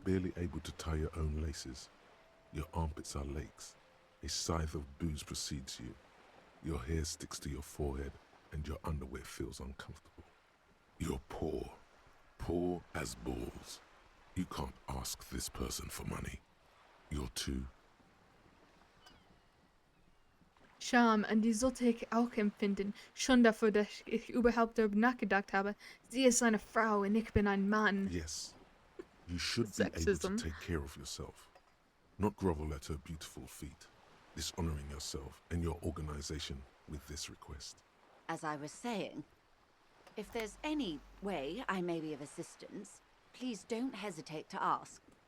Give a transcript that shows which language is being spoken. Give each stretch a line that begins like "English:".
English: barely able to tie your own laces. Your armpits are lakes. A scythe of booze precedes you. Your hair sticks to your forehead and your underwear feels uncomfortable. You're poor. Poor as balls. You can't ask this person for money. You're too.
German: Scham, an die sollte ich auch empfinden. Schon dafür, dass ich überhaupt darüber nachgedacht habe. Sie ist eine Frau und ich bin ein Mann.
English: Yes. You should be able to Sexism. take care of yourself. Not grovel at her beautiful feet, dishonoring yourself and your organization with this request. As I was saying, if there's any way I may be of assistance, please don't hesitate to ask.